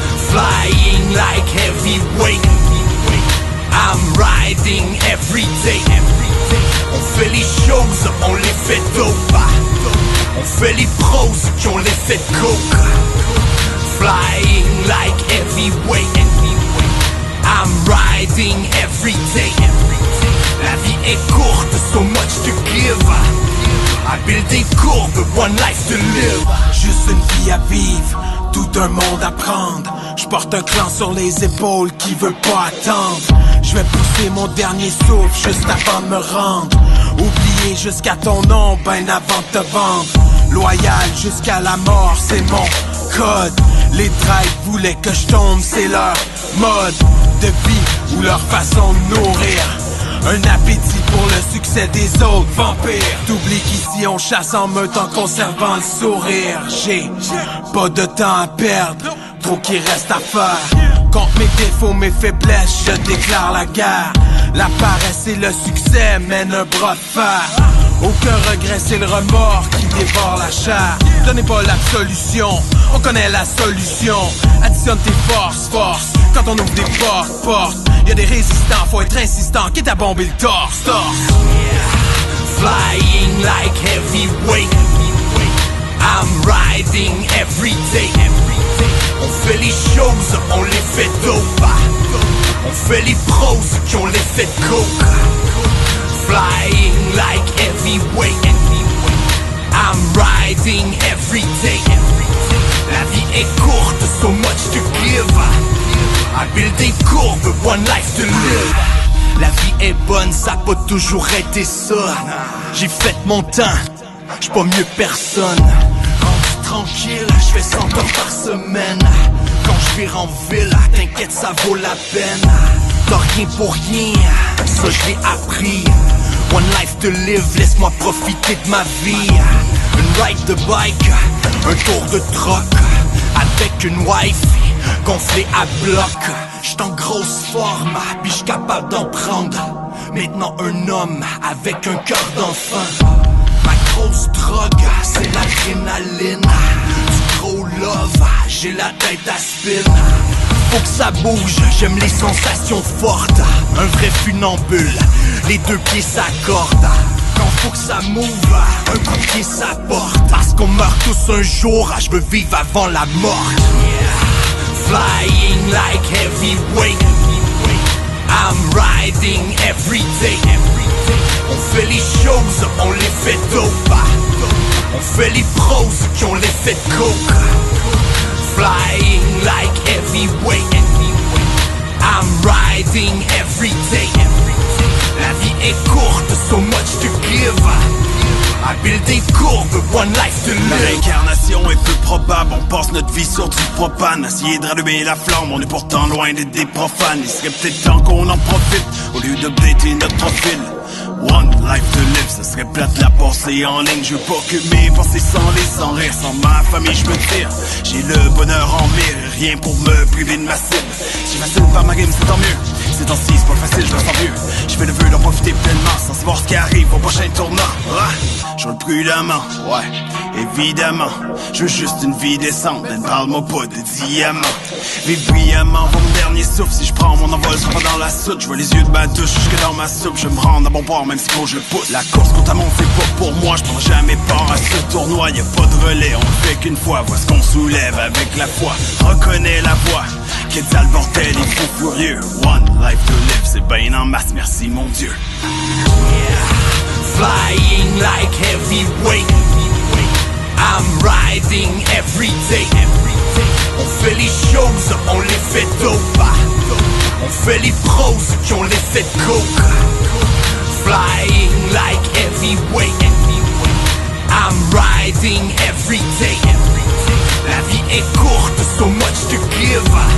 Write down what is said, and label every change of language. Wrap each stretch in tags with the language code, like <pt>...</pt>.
<en>Flying like heavyweight, I'm riding every day.</en> <fr>On fait les choses, on les fait dope. On fait les pros qui ont l'effet de coke.</fr> <en>Flying like heavyweight, I'm riding every day.</en> <fr>La vie est courte,</fr> <en>so much to give. I build</en> <fr>des courbes,</fr> <en>one life to live.</en> <fr>Juste une vie à vivre, tout un monde à prendre. J'porte un clan sur les épaules qui veut pas attendre. Je vais pousser mon dernier souffle juste avant de me rendre. Oublier jusqu'à ton nom, ben avant de te vendre. Loyal jusqu'à la mort, c'est mon code. Les traîtres voulaient que je tombe, c'est leur mode de vie ou leur façon de nourrir. Un appétit pour le succès des autres vampires. T'oublies qu'ici on chasse en meute en conservant le sourire. J'ai pas de temps à perdre, trop qu'il reste à faire. Contre mes défauts, mes faiblesses, je déclare la guerre. La paresse et le succès mènent un bras de fer. Aucun regret, c'est le remords qui dévore la chair. Donnez pas l'absolution, on connaît la solution. Additionne tes forces, quand on ouvre des portes. Y'a des résistants, faut être insistant, quitte à bomber le torse.</fr> <en>Flying like heavyweight, I'm riding every day.</en> <fr>On fait les choses, on les fait dope. On fait les pros qui ont l'effet de coke.</fr> <en>Flying like heavyweight, I'm riding every day.</en> <fr>La vie est courte,</fr> <en>so much to give. I build</en> <fr>des courbes,</fr> <en>one life to live.</en> <fr>La vie est bonne, ça a pas toujours été ça. J'ai fait mon temps, j'suis pas mieux personne. Rendu tranquille, j'fais 100 heures par semaine. Quand j'vire en ville, t'inquiète ça vaut la peine. T'as rien pour rien, ça je l'ai appris.</fr> <en>One life to live,</en> <fr>laisse-moi profiter de ma vie. Une ride de bike, un tour de troc. Avec une wife gonflée à bloc. J'suis en grosse forme, pis j'suis capable d'en prendre. Maintenant un homme avec un cœur d'enfant. Ma grosse drogue, c'est l'adrénaline. Du gros love, j'ai la tête à spin. Faut que ça bouge, j'aime les sensations fortes. Un vrai funambule, les deux pieds s'accordent. Quand faut que ça move, un coup de pied ça porte. Parce qu'on meurt tous un jour, je veux vivre avant la mort.</fr> <en>Flying like heavyweight, I'm riding every day.</en> <fr>On fait les choses, on les fait dope. On fait les pros qui ont l'effet de coke.</fr> <en>Flying like heavyweight, I'm riding every day.</en> <fr>La vie est courte,</fr> <en>so much to give. I build</en> <fr>des courbes,</fr> <en>one life to live.</en> <fr>La réincarnation est peu probable, on passe notre vie sur du propane. Essayer de rallumer la flamme, on est pourtant loin d'être des profanes. Il serait peut-être temps qu'on en profite, au lieu d'updater notre profil.</fr> <en>One life to live,</en> <fr>ça serait plate la passer en ligne. Je veux pas que mes pensées s'enlisent sans rire. Sans ma famille je me tire, j'ai le bonheur en mire. Rien pour me priver de ma cible. Si facile par ma game c'est tant mieux. Ces temps-ci c'est pas facile, je me sens vieux. Je fais le vœu d'en profiter pleinement, sans savoir ce qui arrive au prochain tournant. Je roule prudemment, ouais, évidemment. Je veux juste une vie décente, ne parle-moi pas de diamants. Vive brillamment, pour mon dernier souffle. Si je prends mon envol, je dans la soute. Je vois les yeux de ma douche jusque dans ma soupe. Je me rends à bon port, même si faut je pousse. La course contre la montre, c'est pas pour moi. Je prends jamais part à ce tournoi. Y'a pas de relais, on le fait qu'une fois. Vois ce qu'on soulève avec la foi. Reconnais la voix. Qu'est-ce le bordel, il faut furieux.</fr> <en>One life to live,</en> <fr>c'est ben en masse, merci mon Dieu.</fr> <en>Flying like heavyweight, I'm riding every day.</en> <fr>On fait les choses, on les fait dope. On fait les pros qui ont l'effet de coke.</fr> <en>Flying like heavyweight, I'm riding every day.</en> <fr>La vie est courte,</fr> <en>so much to give.</en>